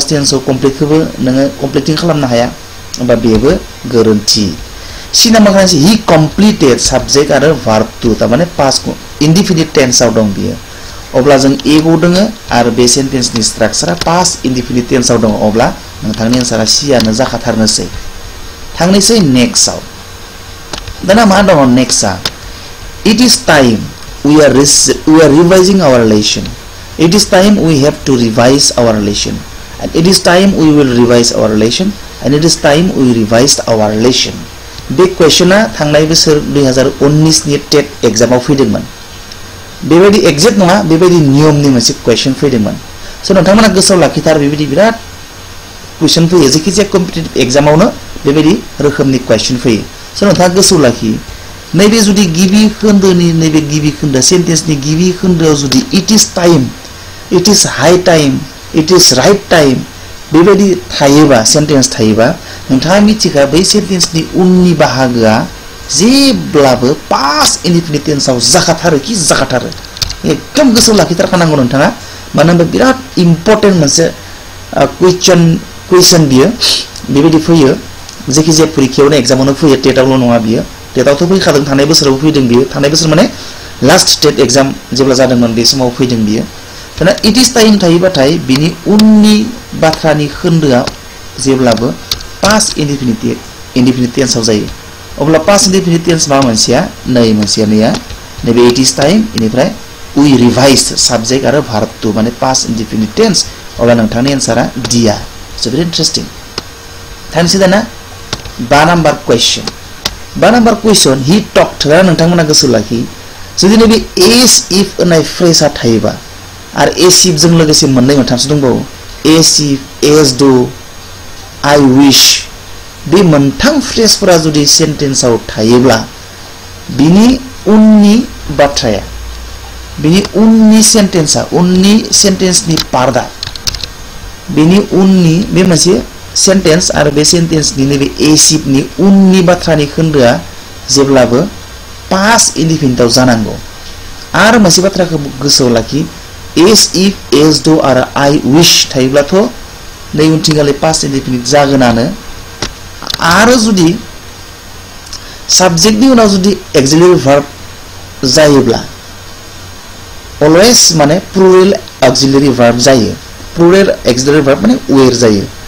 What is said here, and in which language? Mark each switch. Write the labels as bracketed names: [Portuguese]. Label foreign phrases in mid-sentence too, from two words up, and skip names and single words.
[Bodo] टेन्सआव कमप्लिटखौबो नोङो कमप्लिटिं खालामनो हाया होमबा बेबो गोरोन्थि सिना मागनानैसो [English] he completed [Bodo] साबजेक्ट आरो भार्ब टु तारमाने [English] past indefinite tenseआव [Bodo] दं बियो अब्ला जों एगो दोङो आरो बे सेन्टेन्सनि स्ट्राक्चारा पास्ट इनडिफिनिट टेन्सआव दं अब्ला नोंथांनि एन्सारा सियानो जाखाथारनोसै थांनोसै नेक्स्टआव दाना मा दङ नेक्स्टआ [English] It is time we are revising our relation. It is time we have to revise our relation. And it is time we will revise our relation. And it is time we revised our relation. [Bodo] बे क्वेश्चना थांनाय बोसोर 2019 नि [English] TET examआव [Bodo] फैदोंमोन बेबायदि एग्जेक्ट नङा बेबायदि नियमनि मोनसे क्वेश्चन फैदोंमोन स' नोंथांमोना गोसोआव लाखिथार बेबायदि बिराद क्वेश्चन फैयो जायखिजाया [English] competitive examआवनो [Bodo] बेबायदि रोखोमनि क्वेश्चन फैयो स' नोंथाङा गोसोआव लाखि नैबे जुदि गिबि खोन्दोनि नैबे गिबि खोन्दो सेन्टेन्सनि गिबि खोन्दोआव जुदि [English] it is time it is high time it is right time [Bodo] बेबायदि थायोबा सेन्टेन्स थायोबा नोंथाङा मिथिखा बै सेन्टेन्सनि उननि बाहागोआ जेब्लाबो [English] past indefinite tenseआव [Bodo] जाखाथारो एकदम गोसोआव लाखिथारखानांगौ नोंथाङा मानो होनबा बिराद इम्पर्टेन्ट मोनसे कुइसन बियो बेबायदि फैयो जायखिजाया परिखायावनो एग्जामावनो फैयो टेटआवल' नङा बियो टेटआवथ' फैखादों थांनाय बोसोरावबो फैदों बियो थांनाय बोसोर माने [English] last TET exam [Bodo] जेब्ला जादोंमोन बे समाव फैदों बियो दाना [English] it is time [Bodo] थायोबाथाय बिनि उननि बाथ्रानि खोन्दोआ जेब्लाबो [English] past indefinite tenseआव [Bodo] जायो अब्ला [English] past indefinite tense [Bodo] मा मोनसेया नै मोनसेया नैया नैबे [English] it is time [Bodo] इनिफ्राय [English] we revise [Bodo] साबजेक्ट आरो भार्ब टु माने [English] past indefinite tense [Bodo] अब्ला नोंथांनि एन्सारा डिया जोबोद इन्टारेस्टिं थांनोसै दाना 5 नाम्बार क्वेश्चन [English] he talked [Bodo] नोंथांमोना गोसोआव लाखि जुदि नैबे [English] as if [Bodo] होननाय फ्रेजआ थायोबा आरो [English] as if [Bodo] जों लोगोसे मोननै मोनथामसो दंबावो [English] as if as though I wish [Bodo] बे मोनथाम फ्रेजफोरा जुदि सेन्टेन्सआव थायोब्ला बिनि उननि बाथ्राया बिनि उननि सेन्टेन्सनि पार्टआ बिनि उननि बे मोनसे सेन्टेन्स आरो बे सेन्टेन्सनि नैबे [English] as ifनि [Bodo] उननि बाथ्रानि खोन्दोआ जेब्लाबो [English] past indefiniteआव [Bodo] जानांगौ आरो मोनसे बाथ्राखौ गोसोआव लाखि [English] as if as though [Bodo] आरो [English] I wish [Bodo] थायोब्लाथ' नै उनथिंगाले [English] past indefinite [Bodo] जागोनानो आरो जुदि साबजेक्टनि उनाव जुदि [English] auxiliary verb [Bodo] जायोब्ला अलवेज माने [English] plural auxiliary verb [Bodo] जायो [English] plural auxiliary verb [Bodo] माने वेर जायो